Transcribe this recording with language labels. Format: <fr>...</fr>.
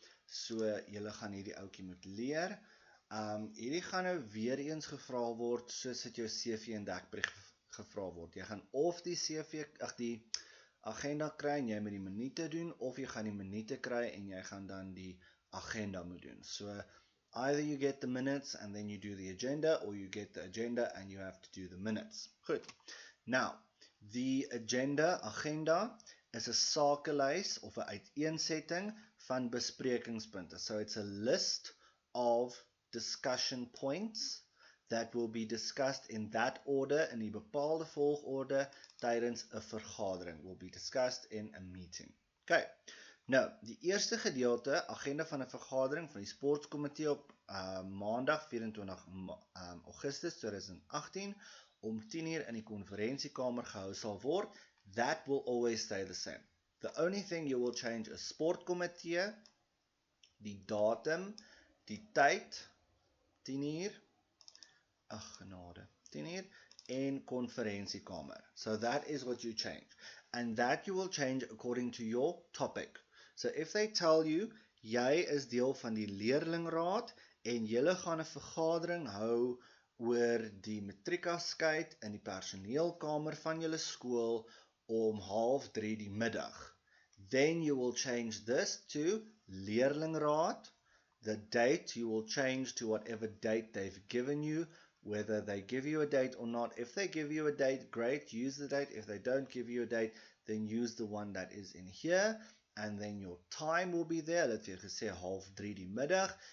<af>So, julle gaan hierdie ouetjie moet leer. Hierdie gaan nou weer eens gevra word soos dit jou CV en dekbrief gevra word. Jy gaan of die die agenda kry en jy moet die minute doen, of jy gaan die minute kry en jy gaan dan die agenda moet doen.</af> <en>So, either you get the minutes and then you do the agenda, or you get the agenda and you have to do the minutes.</en> <af>Goed. Now, die agenda is 'n sakelys of 'n uiteensetting van besprekingspunte.</af> <en>So it's a list of discussion points that will be discussed in that order,</en> <af>in die bepaalde volgorde tydens 'n vergadering,</af> <en>will be discussed in a meeting. Okay.</en> <af>Nou, die eerste gedeelte, agenda van 'n vergadering van die sportkomitee op maandag 24 Augustus 2018 om 10:00 in die konferensiekamer gehou sal word,</af> <en>that will always stay the same. The only thing you will change is sportkomitee,</en> <af>die datum, die tyd, 10:00, genade, 10:00, en konferensiekamer.</af> <en>So that is what you change. And that you will change according to your topic. So if they tell you,</en> <af>jy is deel van die leerlingraad, en julle gaan 'n vergadering hou oor die matriekafskeid in die personeelkamer van julle skool om 2:30 die middag.</af> <en>Then you will change this to leerlingraad. The date you will change to whatever date they've given you, whether they give you a date or not. If they give you a date, great, use the date. If they don't give you a date, then use the one that is in here. And then your time will be there.</en> <af>Let vir gesê 2:30 die middag.</af>